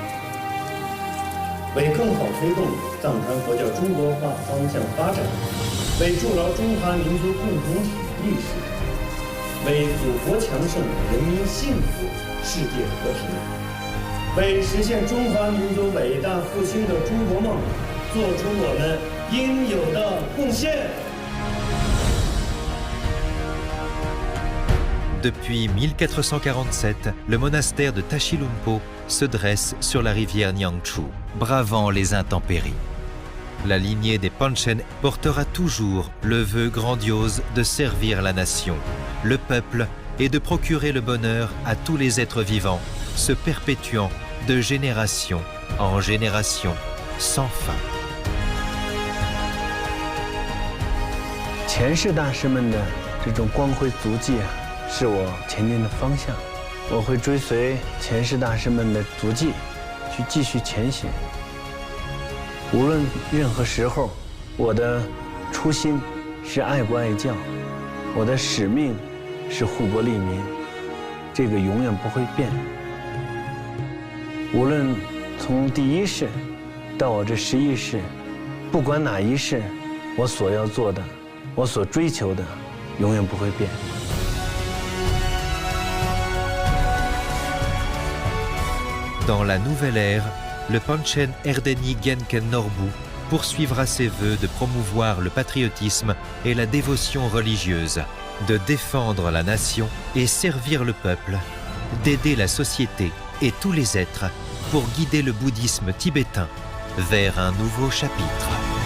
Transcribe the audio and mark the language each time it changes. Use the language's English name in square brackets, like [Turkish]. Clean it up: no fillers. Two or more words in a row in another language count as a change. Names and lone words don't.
[Chinese] 为更好推动藏传佛教中国化方向发展，为筑牢中华民族共同体意识，为祖国强盛、人民幸福、世界和平，为实现中华民族伟大复兴的中国梦，做出我们应有的贡献。 [French] Depuis 1447, le monastère de Tashilhunpo se dresse sur la rivière Nyangchu, bravant les intempéries. La lignée des Panchen portera toujours le vœu grandiose de servir la nation, le peuple et de procurer le bonheur à tous les êtres vivants, se perpétuant de génération en génération sans fin. [Chinese] 前世大师们的这种光辉足迹啊，是我前进的方向。我会追随前世大师们的足迹，去继续前行。无论任何时候，我的初心是爱国爱教，我的使命是护国利民，这个永远不会变。无论从第一世到我这11世，不管哪一世，我所要做的，我所追求的，永远不会变。 [French] Dans la nouvelle ère, le Panchen Erdeni Genken Norbu poursuivra ses vœux de promouvoir le patriotisme et la dévotion religieuse, de défendre la nation et servir le peuple, d'aider la société et tous les êtres pour guider le bouddhisme tibétain vers un nouveau chapitre.